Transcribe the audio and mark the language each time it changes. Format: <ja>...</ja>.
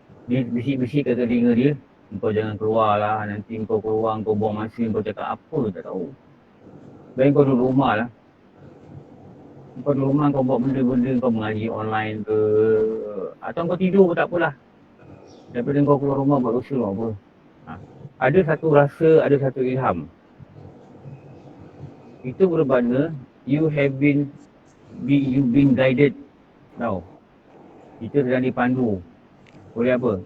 <ms>Dia bisik-bisik kat telinga dia, engkau jangan keluar lah, nanti engkau keluar, engkau buang masa, engkau cakap apa tak tahu. Baik kau duduk rumah lah. Kau duduk rumah, kau buat benda-benda, kau mengaji online ke, atau kau tidur pun tak apalah. Daripada kau keluar rumah buat dosa apa. Ada satu rasa, ada satu ilham. Itu bermakna</ms> <en>you've been guided.</en> <ms>Tahu. Kita sedang dipandu oleh apa?</ms>